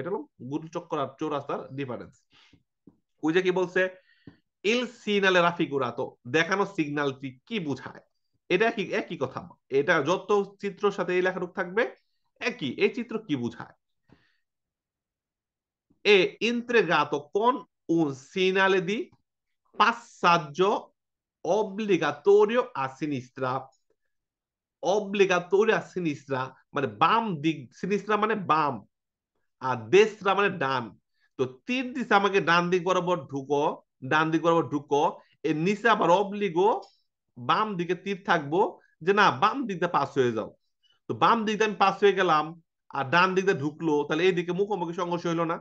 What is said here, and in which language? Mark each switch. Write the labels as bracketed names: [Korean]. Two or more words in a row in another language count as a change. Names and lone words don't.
[Bangla] এটা হলো গোল চক্কর আর চৌরাস্তার ডিফারেন্স। ওই যে কি বলছে, [Italian] il segnale raffigurato, [Bangla] দেখানো সিগন্যালটি কি বুঝায়? এটা কি একই কথা? এটা যত চিত্রের সাথে এই লেখাটুক থাকবে একই। এই চিত্র কি বুঝায়? [Italian] è integrato con un segnale di passaggio obbligatorio a sinistra। obbligatorio a sinistra [Bangla] মানে বাম দিক, সিনিস্ট্রা মানে বাম, আর দেশরা মানে ডান। তো তীর দিছে আমাকে ডান দিক বরাবর ঢুকো, ডান দিক বরাবর ঢুকো। এর নিচে আবার অবলিগো, বাম দিকে তীর থাকবো, যে না বাম দিক দিয়ে পাস হয়ে যাও। তো বাম দিক দিয়ে আমি পাস হয়ে গেলাম, আর ডান দিক দিয়ে ঢুকলো, তাহলে এইদিকে মুখোমুখি সংঘর্ষ হইলো না।